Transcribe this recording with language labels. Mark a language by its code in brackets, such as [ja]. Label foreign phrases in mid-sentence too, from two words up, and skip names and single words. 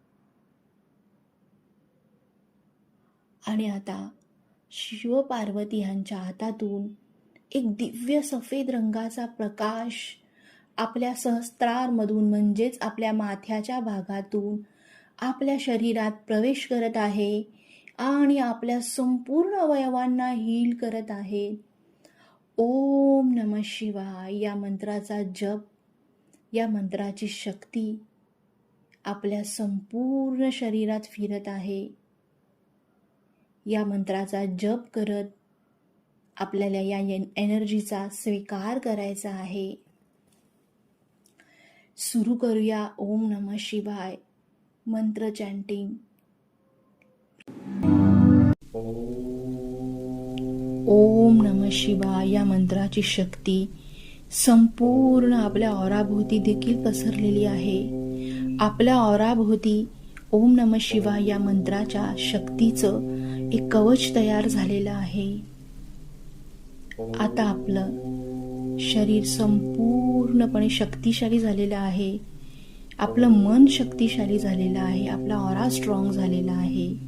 [mr] आणि आता शिव पार्वती यांच्या हातातून एक दिव्य सफेद रंगाचा प्रकाश आपल्या सहस्त्रारमधून म्हणजेच आपल्या माथ्याच्या भागातून आपल्या शरीरात प्रवेश करत आहे आणि आपल्या संपूर्ण अवयवांना हील करत आहे. [sa] ओम नमः शिवाय [mr] या मंत्राचा जप, या मंत्राची शक्ती आपल्या संपूर्ण शरीरात फिरत आहे. या मंत्राचा जप करत आपल्याला या एनर्जीचा स्वीकार करायचा आहे. सुरू करूया [sa] ओम नमः शिवाय [mr] मंत्र चॅन्टिंग. [sa] ओम नमः शिवाय [mr] या मंत्राची शक्ती संपूर्ण आपल्या ऑराभोवती देखील पसरलेली आहे. आपल्या ऑराभोवती [sa] ओम नमः शिवाय [mr] या मंत्राच्या शक्तीचं एक कवच तयार झालेलं आहे. आता आपलं शरीर संपूर्णपणे शक्तिशाली झालेलं आहे. आपलं मन शक्तिशाली झालेलं आहे. आपला [en] aura strong [mr] झालेला आहे.